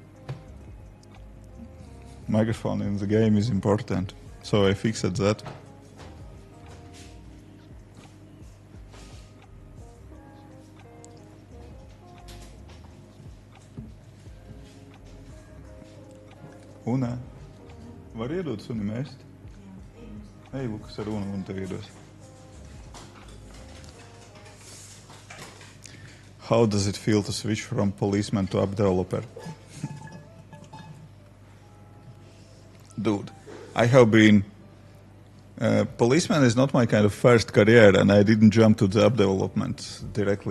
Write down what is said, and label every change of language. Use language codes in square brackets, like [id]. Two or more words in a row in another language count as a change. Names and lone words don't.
[en] Microphone in the game is important, so I fixed that. [lv] Una, var iedot sunim ēst? Ej, Lukas, ar Unu tev iedos. [en] How does it feel to switch from policeman to app developer? Dude, I have been... policeman is not my kind of first career, and I didn't jump to the app development directly.